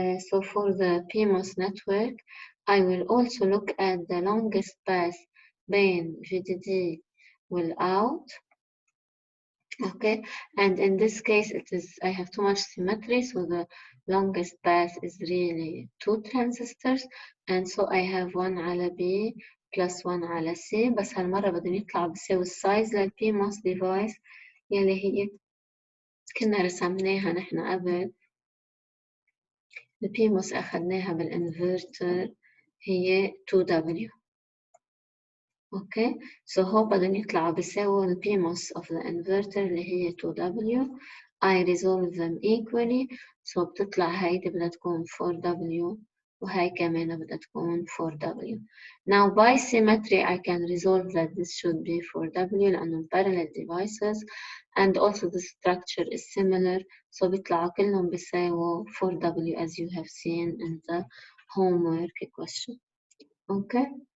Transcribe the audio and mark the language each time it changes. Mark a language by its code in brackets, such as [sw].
[en] So for the PMOS network, I will also look at the longest path [ar] بين [en] VDD والout. Okay, and in this case, I have too much symmetry, so the longest path is really 2 transistors, and so I have 1 [ar] على [en] B plus 1 على C. [ar] بس هالمرة بدهم يطلعوا بيساوي السايز لل PMOS device يلي هي كنا رسمناها نحن قبل. البيموس أخذناها بالإنفرتر هي 2W. أوكي [en] so [ar] هو بدهم يطلعوا بيساووا البيموس [en] of the inverter [ar] اللي هي 2W. [en] I resolve them equally so [ar] بتطلع هيدي بدها تكون 4W وهي كمان بدها تكون 4W. [en] Now by symmetry I can resolve that this should be 4W [ar] لأنه [en] parallel devices and also the structure is similar so [ar] بيطلعوا كلهم بيساووا [en] 4W as you have seen in the homework question. Okay.